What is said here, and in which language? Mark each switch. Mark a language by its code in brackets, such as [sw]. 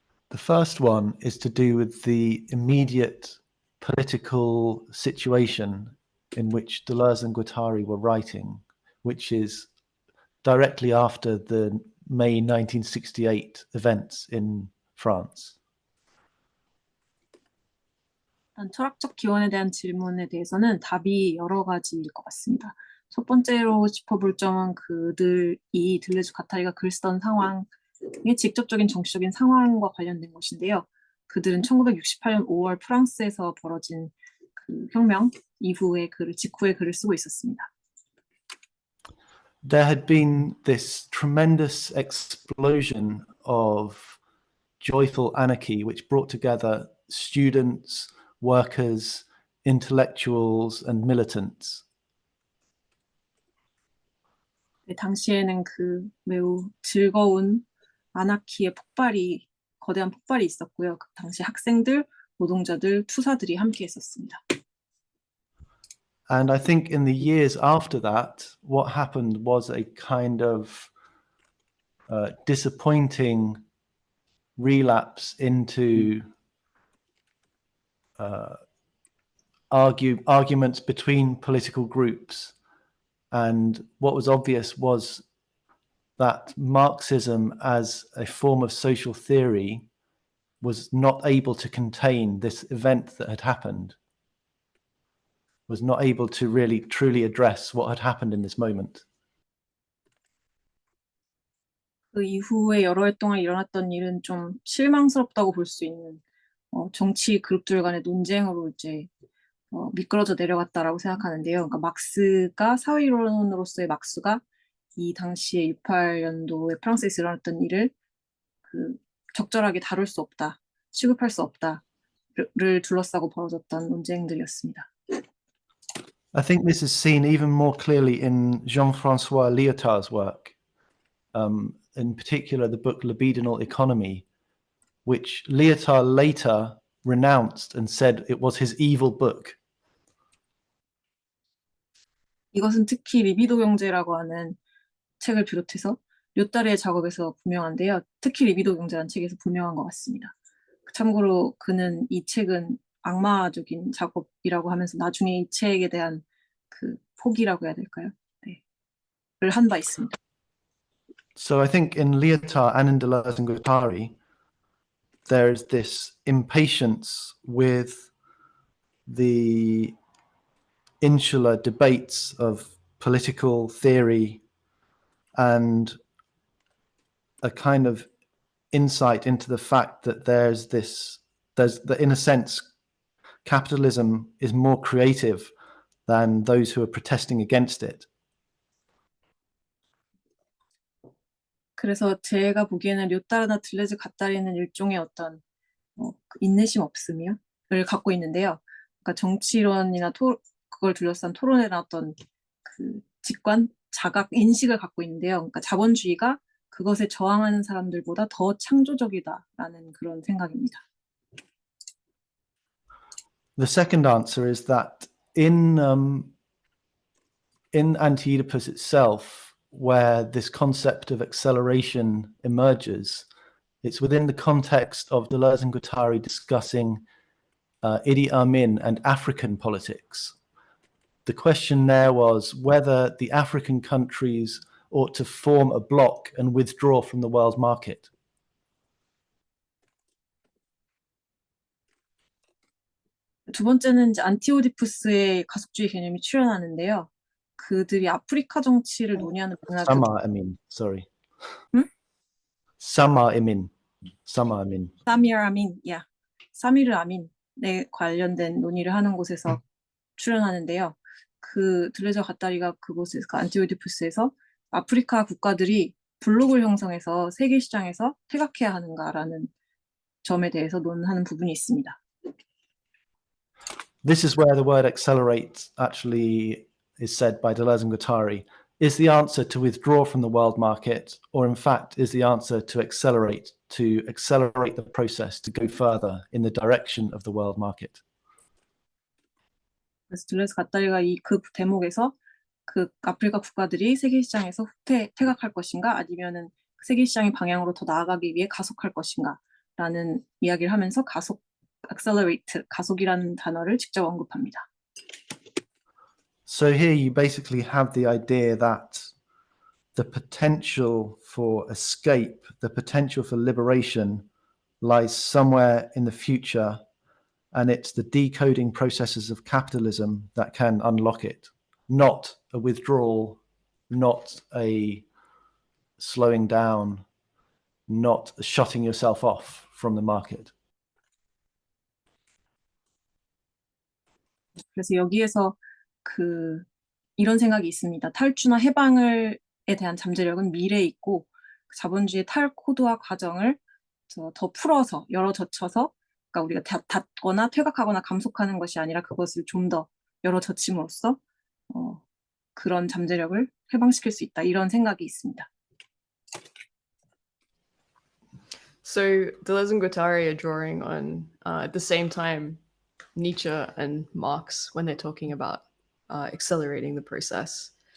[en] The first one is to do with the immediate political situation in which Deleuze and Guattari were writing, which is directly after the May 1968 events in France. [ko] 철학적 기원에 대한 질문에 대해서는 답이 여러 가지일 것 같습니다. 첫 번째로 짚어볼 점은 그들이 들레즈 가타리가 글 쓰던 상황의 직접적인 정치적인 상황과 관련된 것인데요. 그들은 1968년 5월 프랑스에서 벌어진 그 혁명 직후에 글을 쓰고 있었습니다. [en] There had been this tremendous explosion of joyful anarchy which brought together students, workers, intellectuals and militants. [ko] 당시에는 그 매우 즐거운 아나키의 거대한 폭발이 있었고요. 그 당시 학생들, 노동자들, 투사들이 함께 했었습니다. [en] And I think in the years after that, what happened was a kind of disappointing relapse into arguments between political groups. And what was obvious was that Marxism as a form of social theory was not able to contain this event that had happened, was not able to really truly address what had happened in this moment. [ko] 그 이후에 여러 해 동안 일어났던 일은 좀 실망스럽다고 볼 수 있는 정치 그룹들 간의 논쟁으로 이제 미끄러져 내려갔다라고 생각하는데요. 그러니까 막스가 사회이론으로서의 막스가 이 당시에 68년도에 프랑스에서 일어났던 일을 그 적절하게 다룰 수 없다, 취급할 수 없다를 둘러싸고 벌어졌던 논쟁들이었습니다. [en] I think this is seen even more clearly in Jean-François Lyotard's work, in particular the book Libidinal Economy, which Lyotard later renounced and said it was his evil book. [ko] 이것은 특히 리비도 경제라고 하는 책을 비롯해서 료따르의 작업에서 분명한데요. 특히 리비도 경제라는 책에서 분명한 것 같습니다. 참고로 그는 이 책은 악마적인 작업이라고 하면서 나중에 이 책에 대한 그 포기라고 해야 될까요? 네, 를 한 바 있습니다. [en] So I think in Lyotard and in Deleuze and Guattari, there's this impatience with the insular debates of political theory and a kind of insight into the fact that there's that in a sense capitalism is more creative than those who are protesting against it. [ko] 그래서 제가 보기에는 료따르나 들레즈 가따리는 일종의 어떤 인내심 없음이요를 갖고 있는데요. 그러니까 정치론이나 그걸 둘러싼 토론에 나왔던 그 직관, 자각, 인식을 갖고 있는데요. 그러니까 자본주의가 그것에 저항하는 사람들보다 더 창조적이다라는 그런 생각입니다. [en] The second answer is that in Anti-Oedipus itself, where this concept of acceleration emerges, it's within the context of Deleuze and Guattari discussing Idi Amin and African politics. The question there was whether the African countries ought to form a bloc and withdraw from the world market. [ko] 두 번째는 이제 안티오디푸스의 가속주의 개념이 출현하는데요. 그들이 아프리카 정치를 논의하는 문화들. [en] Sama Amin, sorry. 응? Sama Amin. Sama Amin. [ko] 사미르 아민, 사미르 아민에 관련된 논의를 하는 곳에서 출연하는데요. 그 들레저 가따리가 그곳에서 그 안티오디푸스에서 아프리카 국가들이 블록을 형성해서 세계 시장에서 퇴각해야 하는가라는 점에 대해서 논하는 부분이 있습니다. [en] This is where the word accelerate actually is said by Deleuze and Guattari. Is the answer to withdraw from the world market, or in fact, is the answer to accelerate the process to go further in the direction of the world market? [ko] 그래서 들레즈 가따리가 그 대목에서 그 아프리카 국가들이 세계 시장에서 퇴각할 것인가 아니면은 세계 시장의 방향으로 더 나아가기 위해 가속할 것인가라는 이야기를 하면서 accelerate, 가속이라는 단어를 직접 언급합니다. [en] So here you basically have the idea that the potential for escape, the potential for liberation lies somewhere in the future, and it's the decoding processes of capitalism that can unlock it, not a withdrawal, not a slowing down, not shutting yourself off from the market. [ko] 그래서 여기에서 이런 생각이 있습니다. 탈주나 해방에 대한 잠재력은 미래에 있고 자본주의의 탈코드화 과정을 더 풀어서 열어젖혀서 그러니까 우리가 닫거나 퇴각하거나 감속하는 것이 아니라 그것을 좀 더 열어젖힘으로써 그런 잠재력을 해방시킬 수 있다. 이런 생각이 있습니다. [en] So Deleuze and Guattari are drawing on at the same time Nietzsche and Marx when they're talking about accelerating the process.